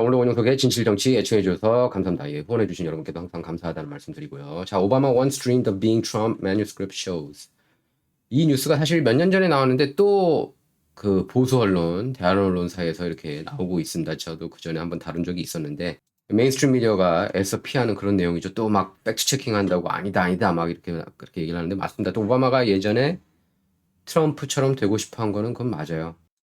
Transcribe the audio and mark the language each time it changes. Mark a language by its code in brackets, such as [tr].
[ko] 오늘 원영석의 진실정치 애청해주셔서 감사합니다. 예, 후원해주신 여러분께도 항상 감사하다는 말씀드리고요. [en] 자, 오바마 once dreamed of being Trump manuscript shows. [ko] 이 뉴스가 사실 몇 년 전에 나왔는데 또 그 보수 언론, 대한 언론사에서 이렇게 나오고 있습니다. 저도 그 전에 한번 다룬 적이 있었는데 메인스트림 미디어가 애써 피하는 그런 내용이죠. 또 막 팩트 체킹한다고 아니다 막 이렇게 그렇게 얘기를 하는데 맞습니다. 또 오바마가 예전에 트럼프처럼 되고 싶어 한 거는 그건 맞아요.